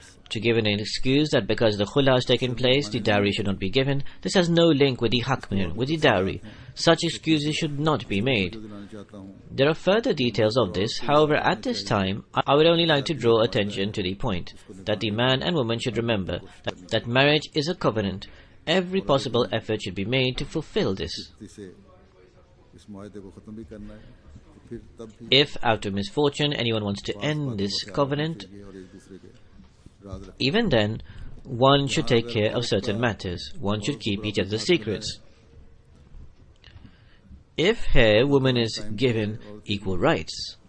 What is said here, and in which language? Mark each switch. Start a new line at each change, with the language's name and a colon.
English: To give an excuse that because the khula has taken place, the dowry should not be given, this has no link with the hakmir, with the dowry. Such excuses should not be made.
Hindi: दिलाना चाहता हूँ.
English: There are further details of this. However, at this time, I would only like to draw attention to the point that the man and woman should remember that marriage is a covenant. Every possible effort should be made to fulfill this.
Hindi: इसे इस मुआहदे को खत्म भी करना है. फिर तब भी
English: If, out of misfortune, anyone wants to end this covenant,
Hindi: और एक दूसरे के राज रख.
English: even then, one should take care of certain matters. One should keep each other's secrets. If here woman is given equal rights,